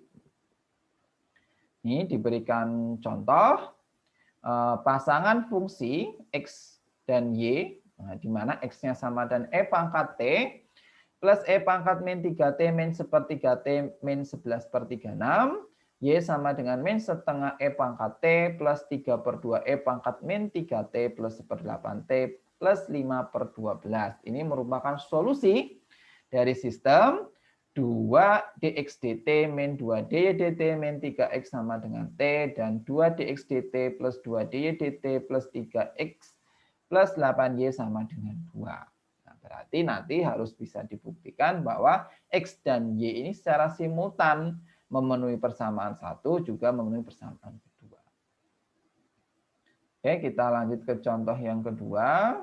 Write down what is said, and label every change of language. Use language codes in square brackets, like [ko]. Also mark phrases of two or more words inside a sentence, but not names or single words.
[id] Ini diberikan contoh pasangan fungsi X dan Y, di mana X-nya sama dengan E pangkat T, plus E pangkat min 3T min sepertiga T min 11/36, Y sama dengan min setengah E pangkat T plus 3/2 E pangkat min 3T plus 1/8T plus 5/12. Ini merupakan solusi dari sistem 2 dx dt min 2 dy dt min 3x sama dengan t, dan 2 dx dt plus 2 dy dt plus 3x plus 8y sama dengan 2. Nah, berarti nanti harus bisa dibuktikan bahwa x dan y ini secara simultan memenuhi persamaan satu juga memenuhi persamaan kedua. Oke, kita lanjut ke contoh yang kedua.